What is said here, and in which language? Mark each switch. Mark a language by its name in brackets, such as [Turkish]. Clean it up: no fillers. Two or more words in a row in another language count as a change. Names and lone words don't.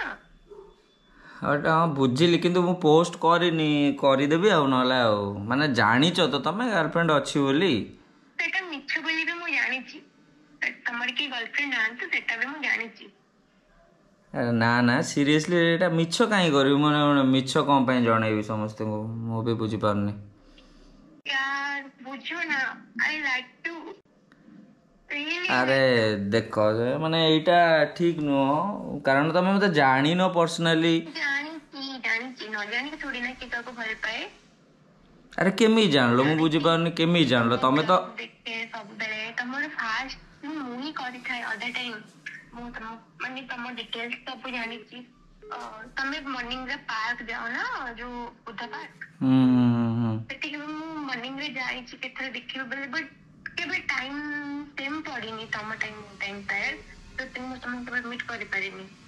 [Odia] ହଁ ବୁଝିଲି କିନ୍ତୁ ମୁଁ ପୋଷ୍ଟ କରିନି କରିଦେବି ଆଉ ନହେଲେ ଆଉ ମାନେ ଜାଣିଛ ତ ତମେ ଗାର୍ଲଫ୍ରେଣ୍ଡ ଅଛି ବୋଲି ସେଟା ମିଛ ବୋଲି ବି ମୁଁ ଜାଣିଛି ତମର କି ଗାର୍ଲଫ୍ରେଣ୍ଡ ନାହାନ୍ତି ସେଟା ବି ମୁଁ ଜାଣିଛି ନା ନା ସିରିୟସଲି ଏଇଟା ମିଛ କାହିଁ କରିବି ମାନେ ମିଛ କ'ଣ ପାଇଁ ଜଣେଇବି ସମସ୍ତଙ୍କୁ ମୁଁ ବି ବୁଝିପାରୁନି [Hindi] यार बुझो ना [English] I like to [Odia] ଆରେ ଦେଖ ମାନେ ଏଇଟା ଠିକ ନୁହଁ କାରଣ ତମେ ମତେ ଜାଣିନ ପର୍ସନାଲି ଜାଣିଛି ନ ଜାଣିକି ଥୋଡ଼ି ନା କିଏ କାହାକୁ ଭଲ ପାଏ ଆରେ କେମିତି ଜାଣିଲ ମୁଁ ବୁଝିପାରୁନି କେମିତି ଜାଣିଲ ତମେ ତ ଦେଖେ ସବୁବେଳେ ତମର ଫାଷ୍ଟ ମୁଁ ହିଁ କରିଥାଏ ଅଧା ଟାଇମ ମୁଁ ତମ ମାନେ ତମ ଡିଟେଲ୍ସ ସବୁ ଜାଣିଛି ତମେ ମର୍ଣ୍ଣିଂ ରେ ପାର୍କ ଯାଅ ନା ଯୋଉ ବୁଦ୍ଧ ପାର୍କ ସେଠିକି ମୁଁ ମର୍ଣ୍ଣିଂ ରେ ଯାଇଛି କେତେଥର ଦେଖିବି ବୋଲି ବଟ୍ କେବେ [English] time same [Odia] ପଡ଼ିନି ତମ ଟାଇମ ପାଏ ତ ମୁଁ ତମକୁ କେବେ ମିଟ୍ କରିପାରିନି